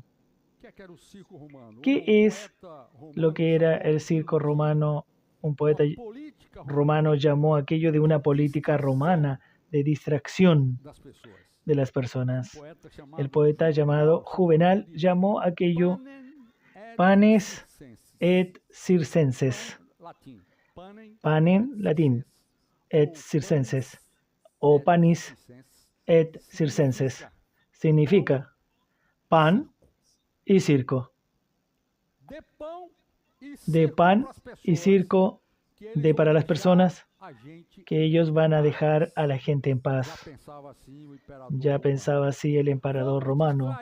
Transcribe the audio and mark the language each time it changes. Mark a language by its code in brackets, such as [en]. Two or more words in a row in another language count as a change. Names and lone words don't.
[es] ¿Qué es lo que era el circo romano? Un poeta romano llamó aquello de una política romana de distracción de las personas. El poeta llamado Juvenal llamó aquello [la] panes et circenses. Panem, latín, et circenses, o panis et circenses. [es] Significa pan y circo. De pan y circo de para las personas que ellos van a dejar a la gente en paz. Ya pensaba así el emperador romano.